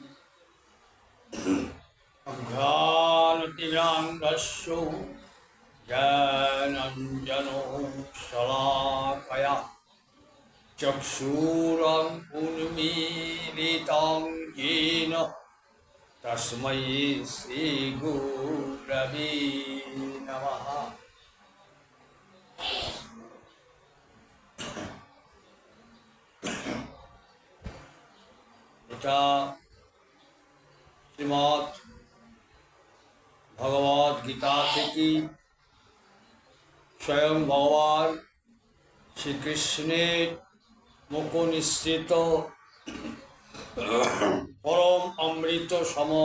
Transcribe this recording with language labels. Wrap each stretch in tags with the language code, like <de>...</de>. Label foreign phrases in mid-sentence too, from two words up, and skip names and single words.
<sa>अज्ञानतिमिरान्धस्य ज्ञानाञ्जनो शलाकया चक्षुरुन्मीलितं येन तस्मै श्रीगुरवे नमः।</sa> <bn>এটা শ্রীমদ্ ভগবদ গীতা থেকে স্বয়ং ভগবান শ্রীকৃষ্ণের মুখ নিঃসৃত পরম অমৃত সম</bn>